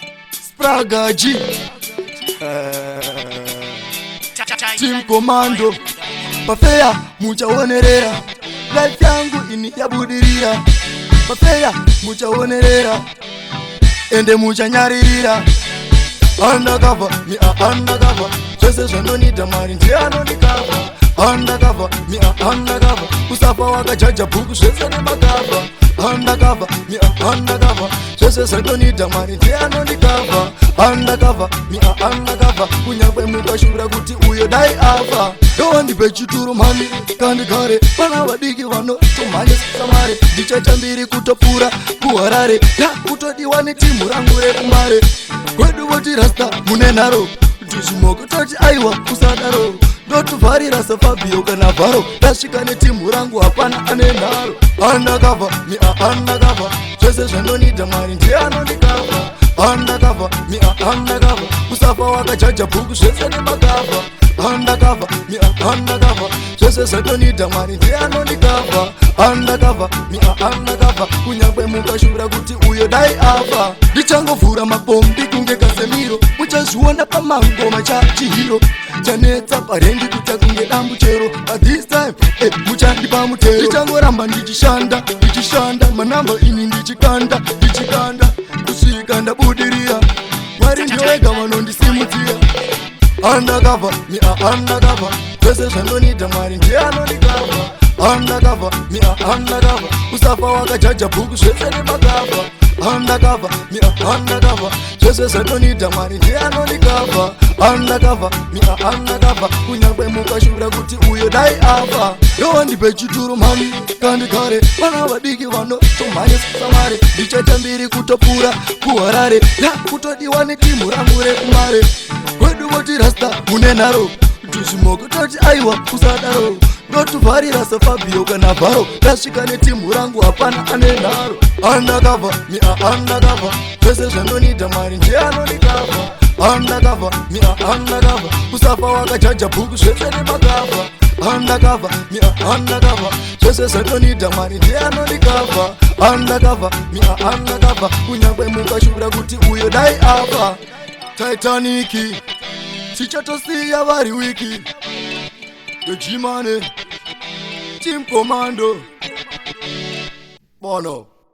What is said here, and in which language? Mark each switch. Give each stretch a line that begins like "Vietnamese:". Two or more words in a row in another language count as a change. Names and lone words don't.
Shona: Spraga G. Team Commando. Pafeya muchaonerera. Life yangu ini yabudirira. Pafeya muchaonerera. Ende muchanyaririra.
English: Undercover, me a undercover.
Shona: Zvese zvanonida mari ndiye anondikava.
English: Undercover, me a undercover.
Shona: Kusafa wakajaja bhuku zvese nemakava.
English: Undercover, me a undercover.
Shona: Zvese zvanonida mari ndiye anondikava.
English: Undercover, me a undercover.
Shona: Kunyangwe mukashura kuti uyo dai afa. Ndowandipe chituru mhani, kandikare. Vana vadiki vanotomhanya samare. Ndichatambiri kutopura kuHarare. Ndakutodiwa netimu rangu rekumare. Kwedu voti rasta mune nharo. Ndizvimoko toti aiwa kusadaro. Ndotuvharira saFabio kana Vharo. Ndasvika netimu rangu hapana ane nharo.
English: Undercover, me a undercover.
Shona: Zvese zvanonida mari ndiye anondikava.
English: Undercover, me a undercover.
Shona: Kusafa wakajaja bhuku zvese nemakava.
English: Undercover, me a undercover.
Shona: Zvese zvatonida mari ndiye anondikava.
English: Undercover, me a undercover.
Shona: Kunyangwe mukashura kuti uyo dai afa. Ndichangovhura mapombi kunge Casemiro. Muchazviona pamangoma chachihiro. Chanetsa parengi kuita kunge dambu chero.
English: But this time,
Shona: eh, muchandipa mutero. Ndichangoramba ndichishanda, ndichishanda. Manamba ini ndichikanda, ndichikanda. Kusvika ndabudirira. Mwari ndiye wega vanondisimudzira.
English: Undercover, me a undercover.
Shona: Zvese zvanonida mari ndiye anondikava.
English: Undercover, me a undercover.
Shona: Kusafa wakajaja bhuku zvese nemakava.
English: Undercover, me a undercover.
Shona: Zvese zvanonida mari ndiye anondikava.
English: Undercover, me a undercover.
Shona: Kunyangwe mukashura kuti uyo dai afa. Ndowandipe chituru mhani, kandikare. Vana vadiki vanotomhanya samare. Ndichatambiri kutopura kuHarare. Ndakutodiwa netimu rangu rekumare. Kwedu voti rasta mune nharo. Ndizvimoko toti aiwa kusadaro. Ndotuvharira saFabio kana Vharo. Ndasvika netimu rangu hapana ane nharo.
English: Undercover, me a undercover.
Shona: Zvese zvanonida mari ndiye anondikava.
English: Undercover, me a undercover.
Shona: Kusafa wakajaja bhuku zvese nemakava.
English: Undercover, me a undercover.
Shona: Zvese zvanonida mari ndiye anondikava.
English: Undercover, me a undercover.
Shona: Kunyangwe mukashura kuti uyo dai afa. Titanic, tichatosiya vari wiki.
English: The G-Money, Team Commando, Bono.